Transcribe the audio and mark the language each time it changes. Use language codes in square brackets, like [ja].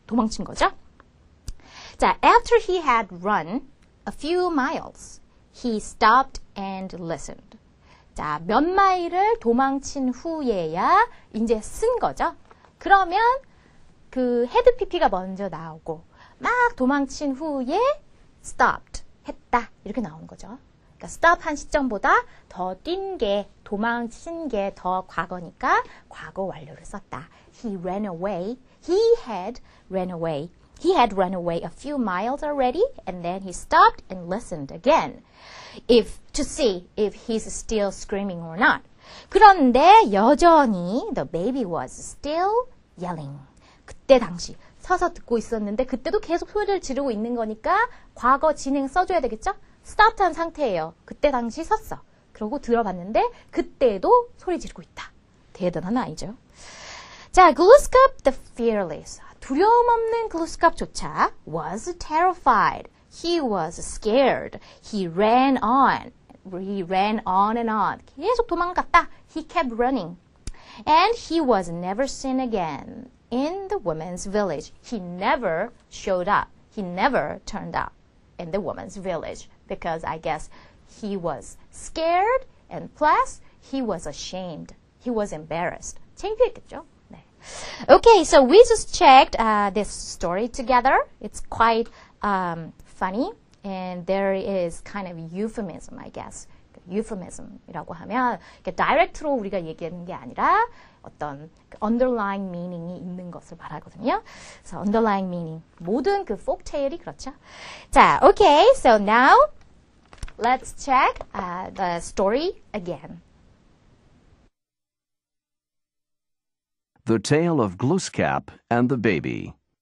[ko] 도망친 거죠. [en] 자, after he had run a few miles, he stopped and listened. [ko] 자, 몇 마일을 도망친 후에야 이제 쓴 거죠. 그러면 헤드 PP가 먼저 나오고 막 도망친 후에 stopped, 했다. 이렇게 나오는 거죠. 그러니까 stop 한 시점보다 더 뛴 게, 도망친 게 더 과거니까 과거 완료를 썼다. [en] He ran away. He had run away. He had run away a few miles already, and then he stopped and listened again. To see if he's still screaming or not. [ko] 그런데 여전히 [en] the baby was still yelling. [ko] 그때 당시 서서 듣고 있었는데 그때도 계속 소리를 지르고 있는 거니까 과거 진행 써줘야 되겠죠? 스타트한 상태예요. 그때 당시 섰어. 그러고 들어봤는데 그때도 소리 지르고 있다. 대단한 아이죠. 자, Glooskap the fearless. 두려움 없는 Glooskap조차 [en] was terrified. He was scared. He ran on. He ran on and on. [ko] 계속 도망갔다. [en] He kept running. And he was never seen again in the women's village. He never showed up. He never turned up in the women's village because I guess he was scared and plus he was ashamed. He was embarrassed. [ko] 창피했겠죠? 네. [en] Okay, so we just checked this story together. It's quite funny, and there is kind of euphemism, I guess. [ko] euphemism이라고 하면 direct로 우리가 얘기하는 게 아니라 어떤 underlying meaning이 있는 것을 말하거든요. [en] So underlying meaning. [ko] 모든 folk tale이 그렇죠. [en] 자, okay, so now let's check the story again. The Tale of Glooskap and the Baby.